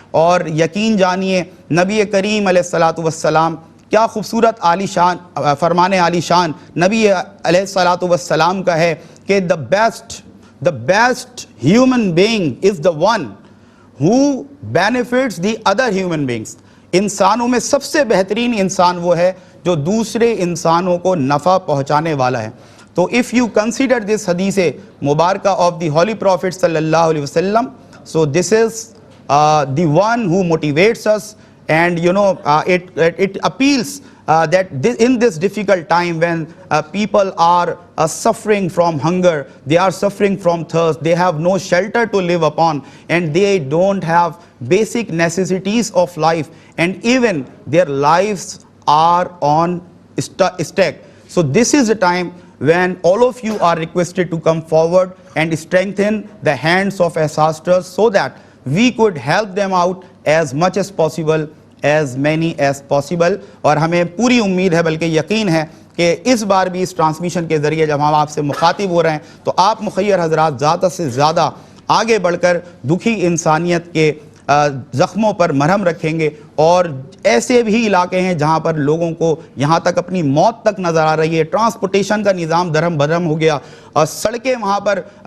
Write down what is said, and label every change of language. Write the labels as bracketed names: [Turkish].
[Hindi] और यकीन जानिए नबी करीम अलैहिस्सलातु वस्सलाम, क्या खूबसूरत आलीशान फरमाने आलीशान नबी अलैहिस्सलातु वस्सलाम का है कि [English] the best human being is the one who benefits the other human beings. [Hindi] इंसानों में सबसे बेहतरीन इंसान वो है जो दूसरे इंसानों को नफ़ा पहुंचाने वाला है। [English] तो if you consider this hadith mubarakah of the Holy Prophet [Arabic] sallallahu alaihi wasallam, [English] so this is the one who motivates us, and it appeals that in this difficult time when people are suffering from hunger, they are suffering from thirst, they have no shelter to live upon, and they don't have basic necessities of life, and even their lives are on stake. So this is the time when all of you are requested to come forward and strengthen the hands of ancestors so that we could help them out as much as possible, as many as possible. [Hindi] और हमें पूरी उम्मीद है, बल्कि यकीन है कि इस बार भी इस ट्रांसमिशन के ज़रिए जब हम आपसे मुखातिब हो रहे हैं तो आप मुखय्यर हजरात ज़्यादा से ज़्यादा आगे बढ़कर दुखी इंसानियत के ज़ख्मों पर मरहम रखेंगे। और ऐसे भी इलाके हैं जहाँ पर लोगों को यहाँ तक अपनी मौत तक नज़र आ रही है, ट्रांसपोर्टेशन का निज़ाम दरम बदरम हो गया, और सड़कें वहाँ पर